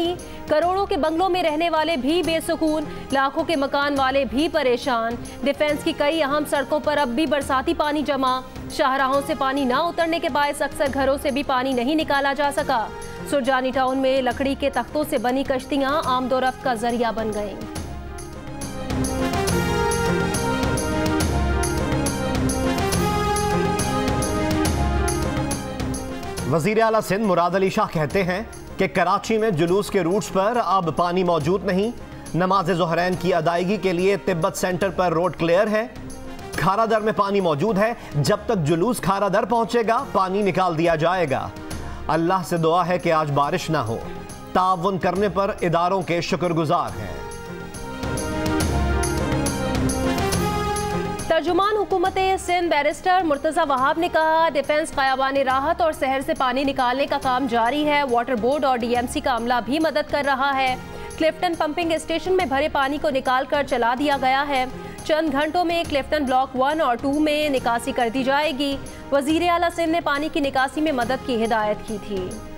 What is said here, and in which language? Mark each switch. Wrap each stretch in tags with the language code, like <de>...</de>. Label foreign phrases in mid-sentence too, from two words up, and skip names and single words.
<ur>کروڑوں کے بنگلوں میں رہنے والے بھی بے سکون، لاکھوں کے مکان والے بھی پریشان. ڈیفنس کی کئی اہم سڑکوں پر اب بھی برساتی پانی جمع. شاہراہوں سے پانی نہ اترنے کے باعث اکثر گھروں سے بھی پانی نہیں نکالا جا سکا. سرجانی ٹاؤن میں لکڑی کے تختوں سے بنی کشتیاں آمد و رفت کا ذریعہ بن گئیں. وزیر اعلیٰ سندھ مراد علی شاہ کہتے ہیں کہ کراچی میں جلوس کے روٹس پر اب پانی موجود نہیں. نماز ظہرین کی ادائیگی کے لیے تبت سینٹر پر</ur> <en>road clear</en> <ur>ہے. کھارادر میں پانی موجود ہے۔ جب تک جلوس کھارادر پہنچے گا پانی نکال دیا جائے گا. اللہ سے دعا ہے کہ آج بارش نہ ہو۔ تعاون کرنے پر اداروں کے شکر گزار ہیں. ترجمان حکومت سندھ بیرسٹر مرتضیٰ وہاب نے کہا، ڈیفنس خیابان راحت اور شہر سے پانی نکالنے کا کام جاری ہے.</ur> <en>water board</en> <ur>اور DMC کا عملہ بھی مدد کر رہا ہے۔ کلفٹن</ur> <en>pumping station</en> <ur>میں بھرے پانی کو نکال کر چلا دیا گیا ہے. چند گھنٹوں میں کلفٹن بلاک 1 اور 2 میں نکاسی کر دی جائے گی. وزیر اعلیٰ سندھ نے پانی کی نکاسی میں مدد کی ہدایت کی تھی.</ur>